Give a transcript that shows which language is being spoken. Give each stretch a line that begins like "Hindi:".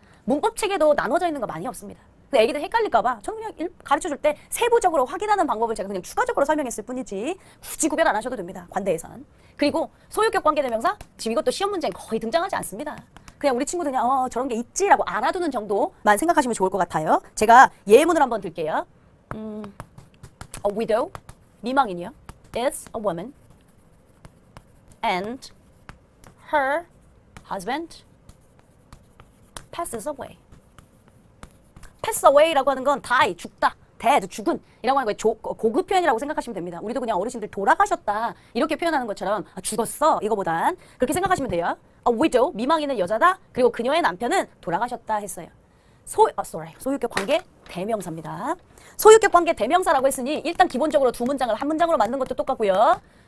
Korean: 문법 책에도 나눠져 있는 거 많이 없습니다. 근데 애기들 헷갈릴까봐 저는 그냥 가르쳐줄 때 세부적으로 확인하는 방법을 제가 그냥 추가적으로 설명했을 뿐이지 굳이 구별 안 하셔도 됩니다. 관대에선. 그리고 소유격 관계대명사 지금 이것도 시험 문제에 거의 등장하지 않습니다. 그냥 우리 친구들 그냥 저런 게 있지라고 알아두는 정도만 생각하시면 좋을 것 같아요. 제가 예문을 한번 들게요.
English: A widow,
Korean: 미망인이요.
English: is a woman and her husband passes away. pass away
Korean: 라고 하는 건
English: die,
Korean: 죽다. dead, 죽은 이라고 하는 거에 고급 표현이라고 생각하시면 됩니다. 우리도 그냥 어르신들 돌아가셨다 이렇게 표현하는 것처럼 죽었어 이거보단 그렇게 생각하시면 돼요. A widow, 미망인은 여자다. 그리고 그녀의 남편은 돌아가셨다 했어요. 소유격 관계 대명사입니다. 소유격 관계 대명사라고 했으니 일단 기본적으로 두 문장을 한 문장으로 만든 것도 똑같고요.